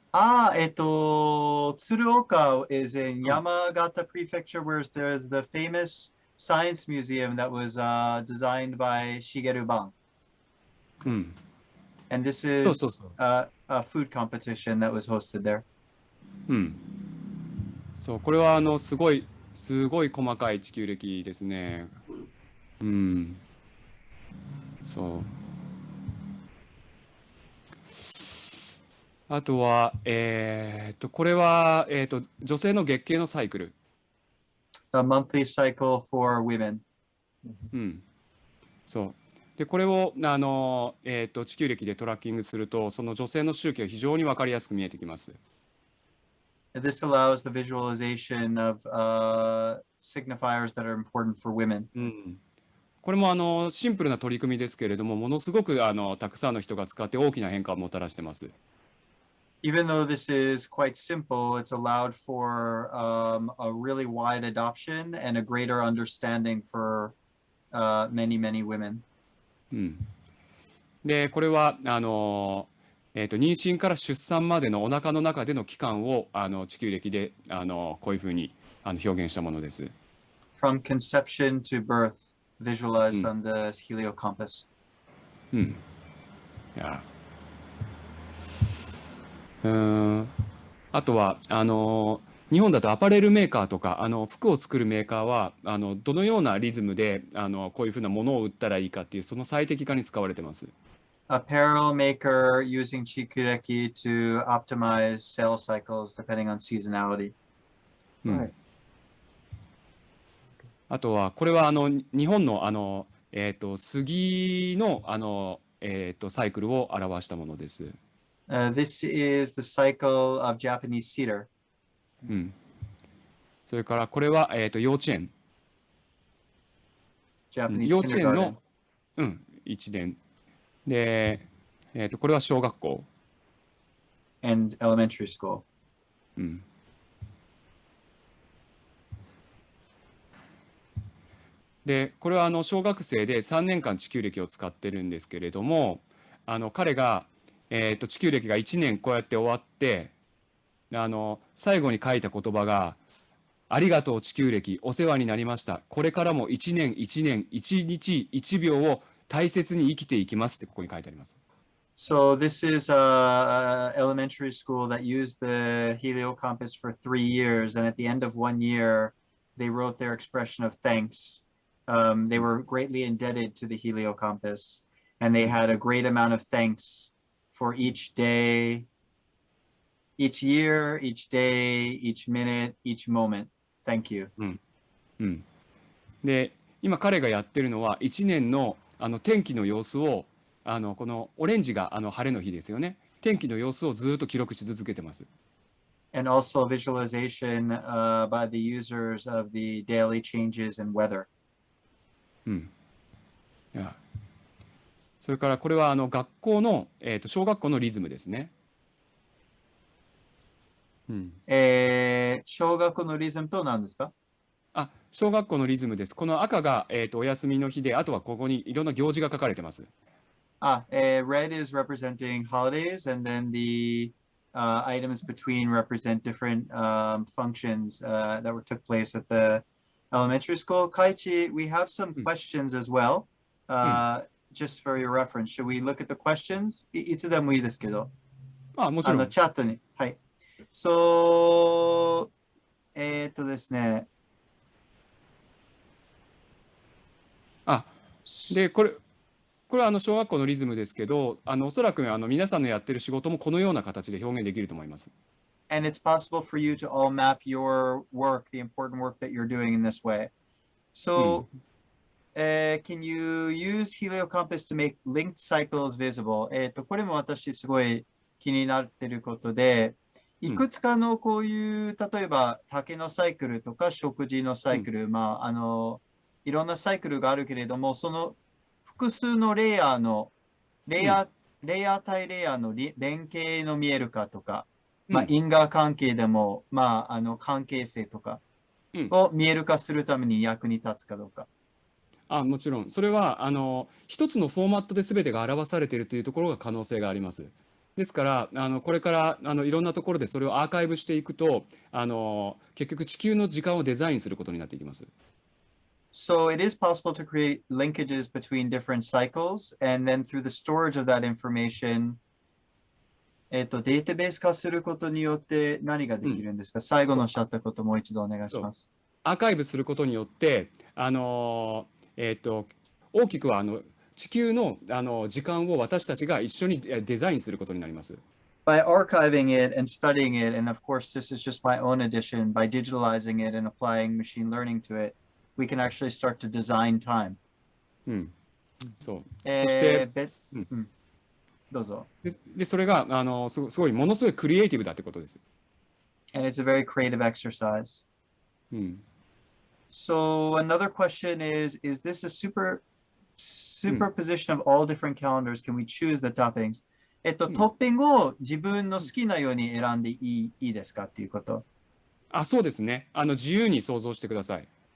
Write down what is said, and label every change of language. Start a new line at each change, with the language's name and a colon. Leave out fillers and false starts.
English: 鶴岡 is in Yamagata Prefecture, where there's the famous science museum that was designed by Shigeru Ban. And this is a food competition that was hosted there.
Japanese: そう、これはすごい細かい地球歴ですね。そう。あとは、これは、女性の月経のサイクル。
English: A monthly cycle for women.
Japanese: そう。で、これを地球歴でトラッキングすると、その女性の周期が非常に分かりやすく見えてきます。
English: This allows the visualization of signifiers that are important for women.
Japanese: これもシンプルな取り組みですけれども、ものすごくたくさんの人が使って大きな変化をもたらしてます。
English: Even though this is quite simple, it's allowed for a really wide adoption and a greater understanding for many, many women.
Japanese: うん、で、これは妊娠から出産までのお腹の中での期間を地球歴でこういうふうに表現したものです。
English: From conception to birth, う visualized ん on the Heliocompass.
Japanese: うん、いやあとは日本だとアパレルメーカーとか服を作るメーカーはどのようなリズムでこういうふうなものを売ったらいいかっていうその最適化に使われてます。
English: Apparel maker using Chikureki to optimize sales cycles depending on seasonality. うん、 Right.
Japanese: あとはこれは日本の杉のサイクルを表したものです。
English: This is the cycle of Japanese cedar.
Japanese: うん、それからこれは幼稚園、
English: Japanese
Japanese: 幼稚園
English: kindergarten.
Japanese: の、一年で、これは小学校、
English: And elementary school.
Japanese: うん、でこれは小学生で3年間地球歴を使ってるんですけれども彼が、地球歴が1年こうやって終わって最後に書いた言葉がありがとう地球歴お世話になりましたこれからも1年1年1日1秒を大切に生きていきますってここに書いてあります。
English: So this is a elementary school that used the Heliocompass for 3 years, and at the end of 1 year, they wrote their expression of thanks. They were greatly indebted to the Heliocompass, and they had a great amount of thanks for each day, each year, each day, each minute, each moment. Thank you.
Japanese: うん、で今彼がやってるのは1年の天気の様子をこのオレンジが晴れの日ですよね。天気の様子をずっと記録し続けてます。
English: And also visualization by the users of the daily changes in weather.
Japanese: うん、いやそれからこれは学校の、小学校のリズムですね。うん、小学のリズムと何ですか？小学校のリズムです。この赤が、お休みの日で、あとはここにいろんな行事が書かれてます。
English: Red is representing holidays, and then the items between represent different functions that took place at the elementary school. Kaichi, we have some questions as well, just for your reference. Should we look at the questions?
Japanese: いつでもいいですけど。もちろん。チャットに。はい。So、ですね。で、これは小学校のリズムですけど、おそらく皆さんのやってる仕事もこのような形で表現できると思います。
English: And it's possible for you to all map your work, the important work that you're doing in this way. So, can you use Heliocompass to make linked cycles visible?
Japanese: これも私すごい気になっていることで、いくつかのこういう、例えば竹のサイクルとか食事のサイクル、いろんなサイクルがあるけれども、その複数のレイヤー対レイヤーの連携の見えるかとか、因果関係でも、関係性とかを見える化するために役に立つかどうか。もちろん。それは一つのフォーマットで全てが表されているというところが可能性があります。ですからこれからいろんなところでそれをアーカイブしていくと結局地球の時間をデザインすることになっていきます。
English: So it is possible to create linkages between different cycles, and then through the storage of that information,
Japanese: データベース化することによって何ができるんですか？最後のおっしゃったこともう一度お願いします。アーカイブすることによって大きくは地球の時間を私たちが一緒にデザインすることになります。
English: By archiving it and studying it, and of course this is just my own addition, by digitalizing it and applying machine learning to it, we can actually start to design time.
Japanese: そう。そして、どうぞ。で、それがすごいものすごいクリエイティブだってことです。
English: And it's a very creative exercise. So another question is this a super superposition of all different calendars, can we choose the toppings?
Japanese: トッピングを自分の好きなように選んでいいですかっていうこと。あ、そうですね。自由に想像してください。